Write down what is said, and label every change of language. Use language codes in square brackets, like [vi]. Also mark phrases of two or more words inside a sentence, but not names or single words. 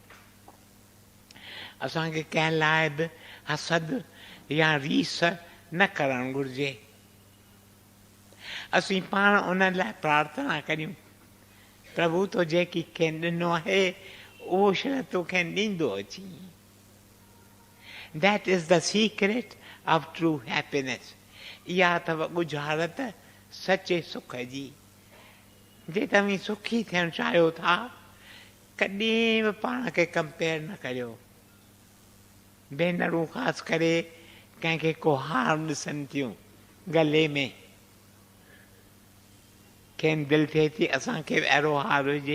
[sd] असांखे कंहिं लाइ बि हसद या रीस न करणु घुरिजे। असीं पाण उन लाइ प्रार्थना करियूं, प्रभु तो जेकी कंहिं ॾिनो आहे उहो शइ तोखे ॾींदो अची। [en] That is the secret of true happiness. [sd] इहा अथव ॻुझारत सचे सुख जी। जे तव्हीं सुखी थियणु चाहियो था कॾहिं बि पाण खे कंपेयर न करियो। भेनरूं ख़ासि करे कंहिंखे को हार ॾिसनि थियूं गले में, खेनि दिलि थिए थी असांखे बि अहिड़ो हार हुजे।